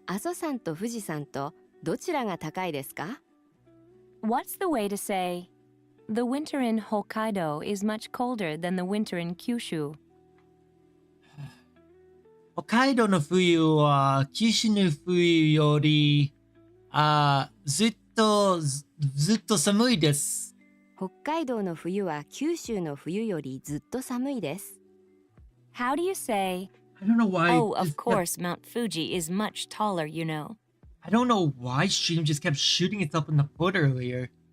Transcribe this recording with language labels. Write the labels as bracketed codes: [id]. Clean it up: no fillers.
[ja] 阿蘇山と富士山とどちらが高いですか？ [en] What's the way to say, the winter in Hokkaido is much colder than the winter in Kyushu? [ja] 北海道の冬は九州の冬よりずっと寒いです。北海道の冬は九州の冬よりずっと寒いです。 [en] How do you say, I don't know why. oh, of course, Mount Fuji is much taller, you know. I don't know why Stream just kept shooting itself in the foot earlier.